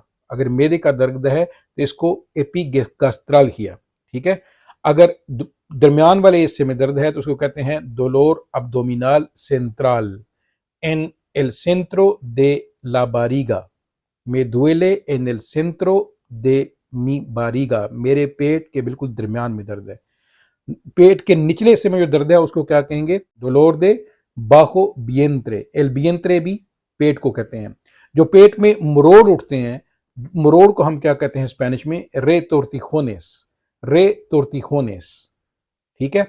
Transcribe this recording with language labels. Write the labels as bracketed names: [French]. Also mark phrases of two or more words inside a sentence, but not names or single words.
[Urdu] اگر معدے کا درد ہے تو اس کو ایپی گیسٹرالجیا، ٹھیک ہے. اگر درمیان والے حصے میں درد ہے تو اس کو کہتے ہیں [Spanish] dolor abdominal central, en el centro de la barriga, me duele en el centro de mi barriga, [Urdu] میرے پیٹ کے بالکل درمیان میں درد ہے. پیٹ کے نچلے حصے میں جو درد ہے اس کو کیا کہیں گے, [Spanish] dolor de bajo vientre, el vientre [Urdu] بھی پیٹ کو کہتے ہیں. جو پیٹ میں مروڑ اٹھتے ہیں، مروڑ کو ہم کیا کہتے ہیں اسپینش میں, [Spanish] retortijones, retortijones, [Urdu] ٹھیک ہے.